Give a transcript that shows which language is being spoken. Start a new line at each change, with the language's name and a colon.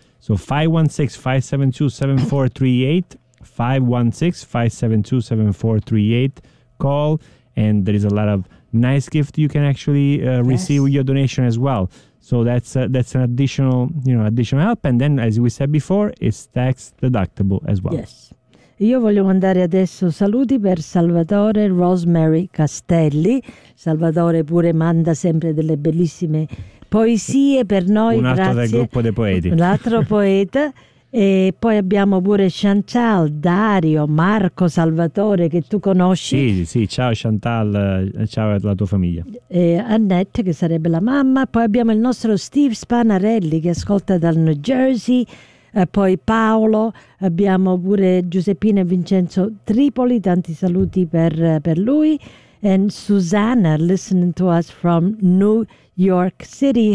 English: So 516-572-7438, 516-572-7438, call, and there is a lot of nice gift you can actually receive with your donation as well. So that's an additional, you know, additional help. And then, as we said before, it's tax deductible as well. Yes.
Italian: Io voglio mandare adesso saluti per Salvatore Rosemary Castelli. Salvatore pure manda sempre delle bellissime poesie per noi. Un altro grazie. Del gruppo dei poeti. Un altro poeta. E poi abbiamo pure Chantal, Dario, Marco, Salvatore, che tu conosci. Sì, ciao Chantal, ciao alla tua famiglia. E Annette, che sarebbe la mamma. Poi abbiamo il nostro Steve Spanarelli, che ascolta dal New Jersey. Poi Paolo, abbiamo pure Giuseppina e Vincenzo Tripoli, tanti saluti per lui.
English: And Susanna, listening to us from New York City.